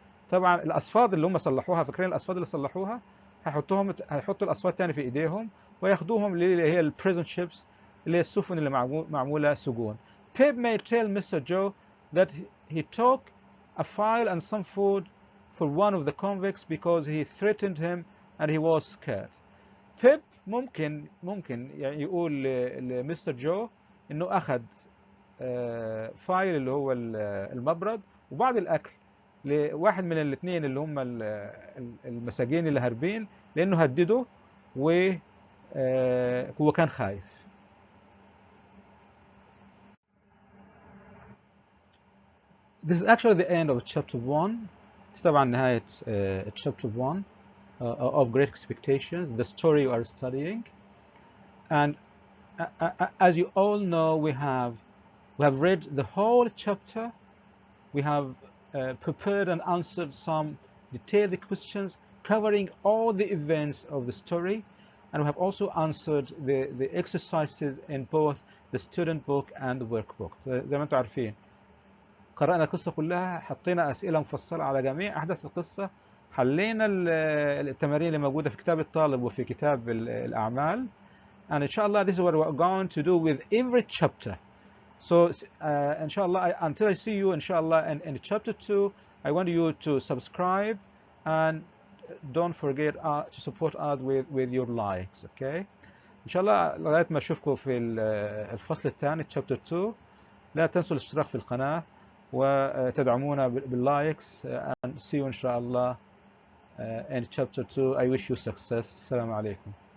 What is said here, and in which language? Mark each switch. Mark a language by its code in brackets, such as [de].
[ar] طبعا الاصفاد اللي هم صلحوها، فاكرين الاصفاد اللي صلحوها، هيحطوا الاصفاد تاني في ايديهم وياخدوهم اللي هي البريزون شيبس اللي هي السفن اللي معموله سجون. [en] Pip may tell Mr. Joe that he took a file and some food for one of the convicts because he threatened him and he was scared. [ar] Pip ممكن يعني يقول لمستر جو انه اخذ فايل اللي هو المبرد وبعض الاكل لواحد من الاثنين اللي هم المساجين اللي هاربين لانه هدده وهو كان خايف. [en] This is actually the end of chapter 1. [ar] طبعا نهاية [en] chapter 1 of Great Expectations, the story you are studying. And as you all know, we have read the whole chapter. We have prepared and answered some detailed questions covering all the events of the story. And we have also answered the exercises in both the student book and the workbook. [ar] زي ما انتم عارفين قرأنا القصة كلها، حطينا أسئلة مفصلة على جميع أحداث القصة، حلينا التمارين اللي موجودة في كتاب الطالب وفي كتاب الأعمال. [en] And inshallah, this is what we're going to do with every chapter. So inshallah, until I see you inshallah in chapter 2, I want you to subscribe and don't forget to support us with your likes, okay? [ar] إن شاء الله لغاية ما أشوفكم في الفصل الثاني chapter 2. لا تنسوا الاشتراك في القناة وتدعمونا باللايكس [en] and see you [ar] إن شاء الله [en] in chapter 2. I wish you success. [ar] السلام عليكم.